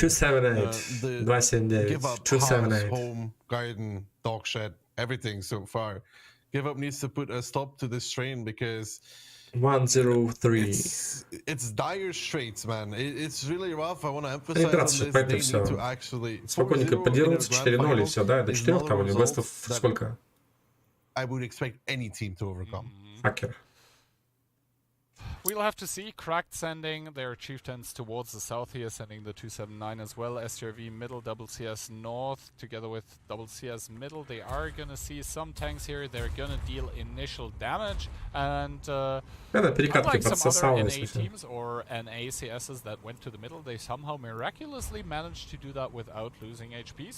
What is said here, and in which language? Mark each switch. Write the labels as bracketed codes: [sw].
[en] 278. 279. Give Up 278. Home, garden, dog shed, everything so far. Give Up needs to put a stop to this train because 103. It's dire straits, man. It's really rough. I want to emphasize on this. They need to actually... [ru] Спокойненько подерутся, 4-0 и все, да? До 4 там у них бестов сколько? [en] I would expect any team to overcome. [ru] Хакер. [en] We'll have to see. Cracked sending their chieftains towards the south here, sending the 279 as well. STRV middle, double CS north, together with double CS middle. They are gonna see some tanks here. They're gonna deal initial damage, and unlike some other NA teams or NA CSs that went to the middle, they somehow miraculously managed to do that without losing HP.